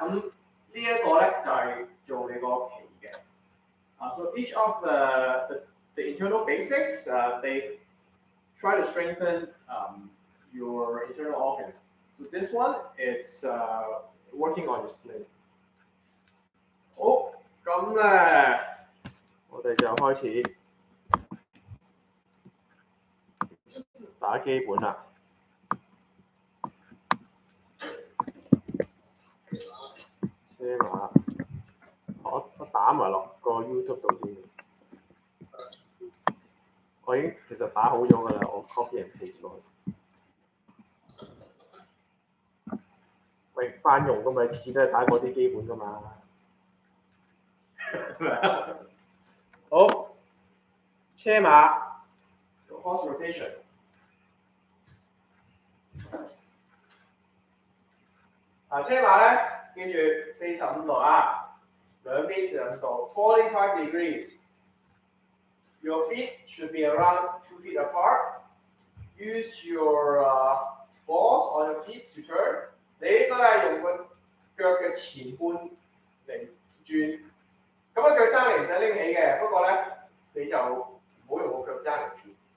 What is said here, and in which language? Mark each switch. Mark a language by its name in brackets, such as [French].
[Cantonese] 咁呢一個咧就係做你個脾嘅。 [English] So each of the internal basics, they try to strengthen your internal organs. So this one, it's working on your spleen. [Cantonese] 好，咁咧，我哋就開始打基本啦。車馬，我打埋落個 YouTube 度先。我已經其實打好咗㗎啦，我 [English] copy and paste [Cantonese] 落去。喂，翻用㗎嘛，次次都係打嗰啲基本㗎嘛。好，車馬做 [English] horse rotation。 [Cantonese] 車馬咧，記住45度啊，兩邊45度 ， [English] 45 degrees。 Your feet should be around 2 feet apart. Use your balls on your feet to turn. [Cantonese] 你應該係用個腳嘅前半嚟轉。咁腳踭你唔使拎起嘅，不過咧你就唔好用個腳踭嚟轉。